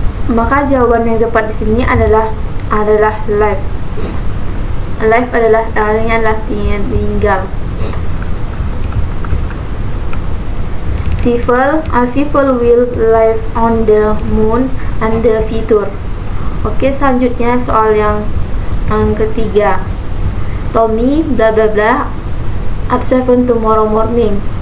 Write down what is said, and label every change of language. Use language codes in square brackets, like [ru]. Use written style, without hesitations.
[id] Maka jawaban yang tepat di sini adalah life. Life adalah artinya adalah tinggal. [en] People will live on the moon and the future. [id] Oke, selanjutnya soal yang ketiga. [en] Tommy bla bla bla at 7 tomorrow morning.